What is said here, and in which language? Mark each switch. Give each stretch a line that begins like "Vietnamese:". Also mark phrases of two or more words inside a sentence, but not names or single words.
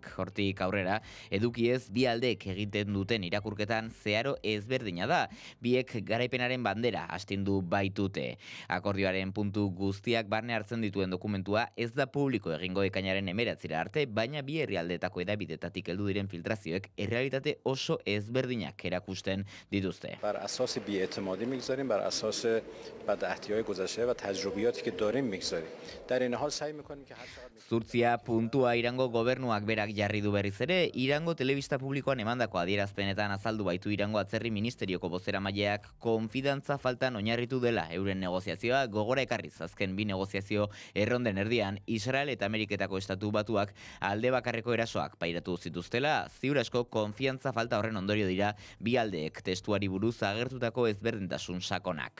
Basque: Hortik aurrera, edukiez bi aldeek egiten duten irakurketan zeharo ezberdina da, biek garaipenaren bandera astindu baitute. Akordioaren puntu guztiak barne hartzen dituen dokumentua ez da publiko egingo ekainaren 9 arte, baina bi herrialdeetako hedabidetatik heldu diren filtrazioek errealitate oso ezberdinak erakusten dituzte.
Persian: بر اساس بی‌اعتمادی میگذاریم، بر اساس بدعهدی‌های گذشته و تجربیاتی که داریم میگذاریم. در این حال سعی می‌کنیم که هر چقدر
Basque: Zurtzia puntua Irango gobernuak berak jarri du berriz ere, Irango telebista publikoan emandako adierazpenetan azaldu baitu Irango atzerri ministerioko bozeramaileak konfidantza faltan oinarritu dela euren negoziazioa gogora ekarriz azken bi negoziazio erronden erdian Israel eta Ameriketako Estatu Batuak alde bakarreko erasoak pairatu zituztela, ziur asko konfiantza falta horren ondorio dira bi aldeek testuari buruz agertutako ezberdintasun sakonak.